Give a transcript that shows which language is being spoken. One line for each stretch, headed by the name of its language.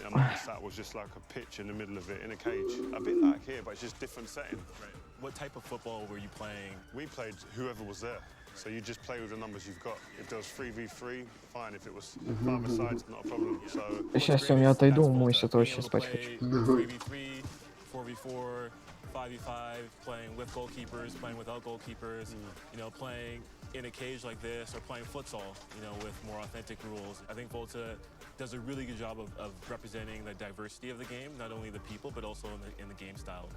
English: And that was just like a pitch in the middle of it, in a cage. A bit like here, but it's just different setting. Right. What type of football were you playing? We played whoever was there. So you just play with the numbers you've got. If there was 3v3, fine. If it was 5 sides, not a problem. So.
Russian: Сейчас я отойду, умоюсь, а то вообще спать хочу.
English: 3v3, 4v4, 5v5, playing with goalkeepers, playing without goalkeepers, you know, playing in a cage like this, or playing futsal, you know, with more authentic rules. I think Volta does a really good job of representing the diversity of the game, not only the people, but also in the game style.